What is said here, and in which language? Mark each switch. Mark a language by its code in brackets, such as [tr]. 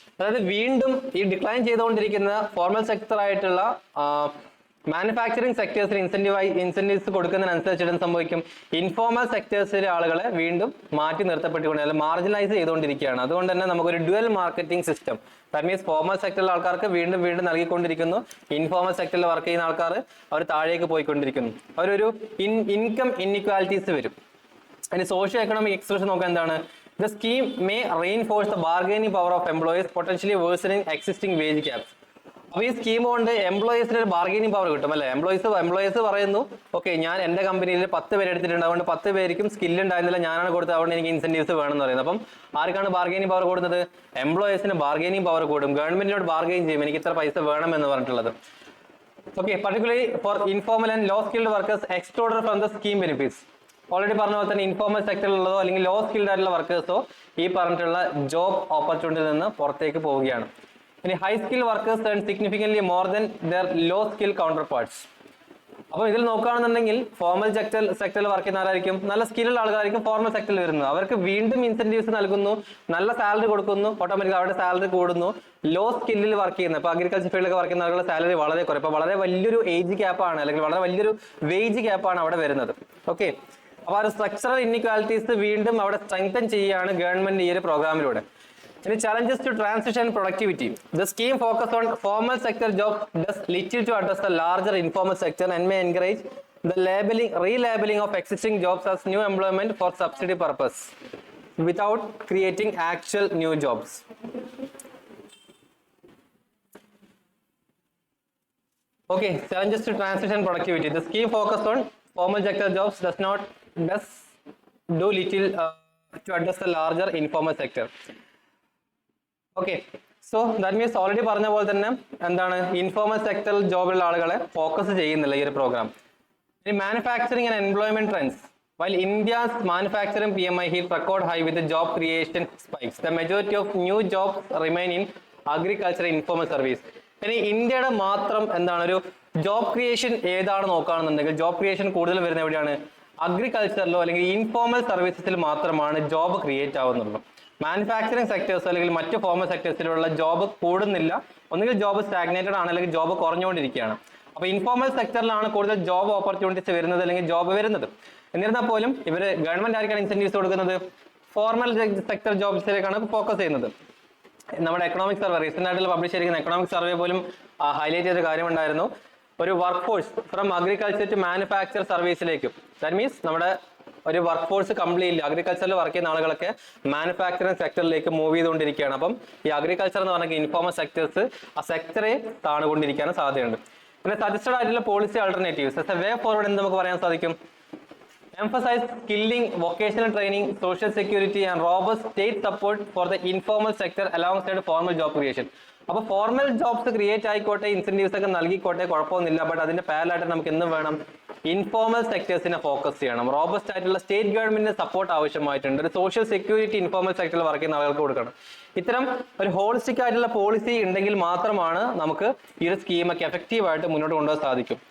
[ml] അതായത് വീണ്ടും ഈ ഡിക്ലൈൻ ചെയ്തുകൊണ്ടിരിക്കുന്ന ഫോർമൽ സെക്ടർ ആയിട്ടുള്ള മാനുഫാക്ചറിംഗ് സെക്ടേഴ്സിന് ഇൻസെന്റീവ്സ് കൊടുക്കുന്നതിനനുസരിച്ചിട്ട് സംഭവിക്കും, ഇൻഫോർമൽ സെക്ടേഴ്സിലെ ആളുകളെ വീണ്ടും മാറ്റി നിർത്തപ്പെട്ടുകൊണ്ട് അല്ലെങ്കിൽ മാർജിനലൈസ് ചെയ്തുകൊണ്ടിരിക്കുകയാണ്. അതുകൊണ്ട് തന്നെ നമുക്കൊരു dual marketing system, that means formal സെക്ടറിലെ ആൾക്കാർക്ക് വീണ്ടും വീണ്ടും നൽകിക്കൊണ്ടിരിക്കുന്നു, ഇൻഫോർമൽ സെക്ടറിൽ വർക്ക് ചെയ്യുന്ന ആൾക്കാർ അവർ താഴേക്ക് പോയിക്കൊണ്ടിരിക്കുന്നു. അവരൊരു ഇൻകം ഇൻഇക്വാലിറ്റീസ് വരും. അതിന് സോഷ്യോ എക്കണോമിക് എക്സ്പ്രഷൻ നോക്കാൻ എന്താണ്? [en] The scheme may reinforce the bargaining power of employees, potentially worsening existing wage gaps. [ml] അപ്പോൾ ഈ സ്കീം കൊണ്ട് എംപ്ലോയീസിന് ഒരു ബാർഗൈനിങ് പവർ കിട്ടും അല്ലേ? എംപ്ലോയീസ് പറയുന്നു, ഓക്കെ ഞാൻ എൻ്റെ കമ്പനിയിൽ 10 പേര് എടുത്തിട്ടുണ്ട്, അതുകൊണ്ട് 10 പേർക്കും സ്കില്ല് ഉണ്ടായിരുന്നില്ല, ഞാനാണ് കൊടുത്തത്, അതുകൊണ്ട് എനിക്ക് ഇൻസെന്റീവ്സ് വേണമെന്ന് പറയുന്നത്. അപ്പം ആർക്കാണ് ബാർഗൈനിങ് പവർ കൊടുക്കുന്നത്? എംപ്ലോയീസിന് ബാർഗൈനിങ് പവർ കൂടും, ഗവൺമെന്റിനോട് ബാർഗൈൻ ചെയ്യും, എനിക്ക് ഇത്ര പൈസ വേണം എന്ന് പറഞ്ഞിട്ടുള്ളത്. [en] Okay, particularly for informal and low skilled workers excluded from the scheme benefits. [ml] Already പറഞ്ഞ പോലെ തന്നെ ഇൻഫോർമൽ സെക്ടറിലുള്ളതോ അല്ലെങ്കിൽ ലോ സ്കിൽഡ് ആയിട്ടുള്ള വർക്കേഴ്സോ ഈ പറഞ്ഞിട്ടുള്ള ജോബ് ഓപ്പർച്യൂണിറ്റിയിൽ നിന്ന് പുറത്തേക്ക് പോവുകയാണ്. [en] ഇനി high skill workers earn significantly more than their low skill counter parts. [ml] അപ്പോൾ ഇതിൽ നോക്കുകയാണെന്നുണ്ടെങ്കിൽ ഫോർമൽ സെക്ടറിൽ വർക്ക് ചെയ്യുന്ന ആരായിരിക്കും? നല്ല സ്കില്ലുള്ള ആൾക്കാരായിരിക്കും ഫോർമൽ സെക്ടറിൽ വരുന്നത്. അവർക്ക് വീണ്ടും ഇൻസെന്റീവ്സ് നൽകുന്നു, നല്ല സാലറി കൊടുക്കുന്നു, ഓട്ടോമാറ്റിക് അവരുടെ സാലറി കൂടുന്നു. ലോ സ്കില്ലിൽ വർക്ക് ചെയ്യുന്ന, ഇപ്പോൾ അഗ്രികൾച്ചർ ഫീൽഡിലൊക്കെ വർക്ക് ചെയ്യുന്ന ആളുകളുടെ സാലറി വളരെ കുറയും. ഇപ്പോൾ വളരെ വലിയൊരു ഏജ് ഗ്യാപ്പാണ് അല്ലെങ്കിൽ വളരെ വലിയൊരു വേജ് ഗ്യാപ്പാണ് അവിടെ വരുന്നത്. ഓക്കെ, അപ്പോൾ ആ ഒരു സ്ട്രക്ചറൽ ഇൻഇക്വാലിറ്റീസ് വീണ്ടും അവിടെ സ്ട്രെങ്തൻ ചെയ്യുകയാണ് ഗവൺമെന്റ് ഈ ഒരു പ്രോഗ്രാമിലൂടെ. [en] ഇനി challenges to transition productivity. The scheme focus on formal sector jobs does little to address the larger informal sector and may encourage the relabeling of existing jobs as new employment for subsidy purpose without creating actual new jobs. Okay, challenges to transition productivity. The scheme focused on formal sector jobs does do little to address the larger informal sector. [ml] Okay, so that means already പറഞ്ഞ പോലെ തന്നെ എന്താണ്, informal സെക്ടറിൽ ജോബുള്ള ആളുകളെ focus ചെയ്യുന്നില്ല ഈ ഒരു programme. [en] ഇനി manufacturing and employment trends. While India's manufacturing PMI hit record high with the job creation spikes, the majority of new jobs remain in agriculture and informal service. [ml] ഇനി ഇന്ത്യയുടെ മാത്രം എന്താണ് ഒരു ജോബ് ക്രിയേഷൻ ഏതാണ് നോക്കുകയാണെന്നുണ്ടെങ്കിൽ ജോബ് ക്രിയേഷൻ കൂടുതൽ വരുന്ന എവിടെയാണ്? അഗ്രികൾച്ചറിലോ അല്ലെങ്കിൽ ഇൻഫോർമൽ സർവീസസിൽ മാത്രമാണ് ജോബ് ക്രിയേറ്റ് ആവുന്നുള്ളൂ. മാനുഫാക്ചറിംഗ് സെക്ടേഴ്സ് അല്ലെങ്കിൽ മറ്റ് ഫോർമൽ സെക്ടേഴ്സിലുള്ള ജോബ് കൂടുന്നില്ല, ഒന്നുകിൽ ജോബ് സ്റ്റാഗ്നേറ്റഡ് ആണ് അല്ലെങ്കിൽ ജോബ് കുറഞ്ഞുകൊണ്ടിരിക്കുകയാണ്. അപ്പോൾ ഇൻഫോർമൽ സെക്ടറിലാണ് കൂടുതൽ ജോബ് ഓപ്പർച്യൂണിറ്റീസ് വരുന്നത് അല്ലെങ്കിൽ ജോബ് വരുന്നത്. എന്നിരുന്നാൽ പോലും ഇവർ ഗവൺമെന്റ് ആയിരിക്കാണ് ഇൻസെന്റീവ്സ് കൊടുക്കുന്നത്? ഫോർമൽ സെക്ടർ ജോബ്സിലേക്കാണ് ഫോക്കസ് ചെയ്യുന്നത്. നമ്മുടെ എക്കണോമിക് സർവേ റീസെന്റ് ആയിട്ടുള്ള പബ്ലിഷ് ചെയ്തിരിക്കുന്ന എക്കണോമിക് സർവേ പോലും ഹൈലൈറ്റ് ചെയ്ത കാര്യമുണ്ടായിരുന്നു. ഒരു work force [en] from agriculture to manufacture [ml] സർവീസിലേക്കും, that means നമ്മുടെ ഒരു വർക്ക് ഫോഴ്സ് കംപ്ലീറ്റ്ലി അഗ്രികൾച്ചറിൽ വർക്ക് ചെയ്യുന്ന ആളുകളൊക്കെ മാനുഫാക്ചറിംഗ് സെക്ടറിലേക്ക് മൂവ് ചെയ്തുകൊണ്ടിരിക്കുകയാണ്. അപ്പം ഈ അഗ്രികൾച്ചർ എന്ന് പറഞ്ഞാൽ ഇൻഫോർമൽ സെക്ടേഴ്സ് ആ സെക്ടറെ താണുകൊണ്ടിരിക്കാൻ സാധ്യതയുണ്ട്. പിന്നെ സജസ്റ്റഡ് ആയിട്ടുള്ള policy alternatives [en] as a way forward [ml] എന്ന് നമുക്ക് പറയാൻ സാധിക്കും. [en] Emphasize skilling, vocational training, social security and robust state support for the informal sector alongside formal job creation. [ml] അപ്പോൾ ഫോർമൽ ജോബ്സ് ക്രിയേറ്റ് ആയിക്കോട്ടെ, ഇൻസെന്റീവ്സ് ഒക്കെ നൽകിക്കോട്ടെ, കുഴപ്പമൊന്നുമില്ല. ബട്ട് അതിന്റെ പാരലായിട്ട് നമുക്ക് എന്തും വേണം? ഇൻഫോർമൽ സെക്ടേഴ്സിനെ ഫോക്കസ് ചെയ്യണം. റോബസ്റ്റ് ആയിട്ടുള്ള സ്റ്റേറ്റ് ഗവൺമെന്റിന്റെ സപ്പോർട്ട് ആവശ്യമായിട്ടുണ്ട്. ഒരു സോഷ്യൽ സെക്യൂരിറ്റി ഇൻഫോർമൽ സെക്ടറിൽ വർക്ക് ചെയ്യുന്ന ആളുകൾക്ക് കൊടുക്കണം. ഇത്തരം ഒരു ഹോളിസ്റ്റിക് ആയിട്ടുള്ള പോളിസി ഉണ്ടെങ്കിൽ മാത്രമാണ് നമുക്ക് ഈ ഒരു സ്കീമൊക്കെ എഫക്റ്റീവ് ആയിട്ട് മുന്നോട്ട് കൊണ്ടുപോകാൻ സാധിക്കും.